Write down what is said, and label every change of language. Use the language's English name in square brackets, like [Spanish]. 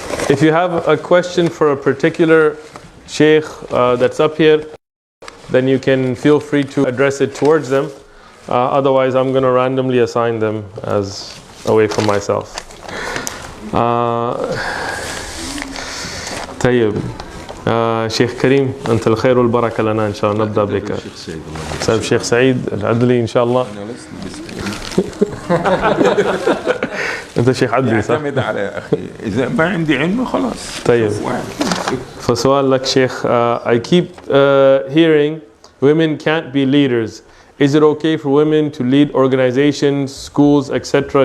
[English] If you have a question for a particular sheikh that's up here, then you can feel free to address it towards them. Otherwise, I'm going to randomly assign them as away from myself. [Arabic] طيب. شيخ كريم أنت الخير والبركة لنا إن شاء الله. نبدأ بك سيد الشيخ سعيد العدلي إن شاء الله. أنت شيخ عدلي صح؟ اعتمد على أخي، إذا ما عندي علم خلاص. طيب فسؤال لك شيخ. [English] I keep hearing women can't be leaders. Is it okay for women to lead organizations, schools, etc.?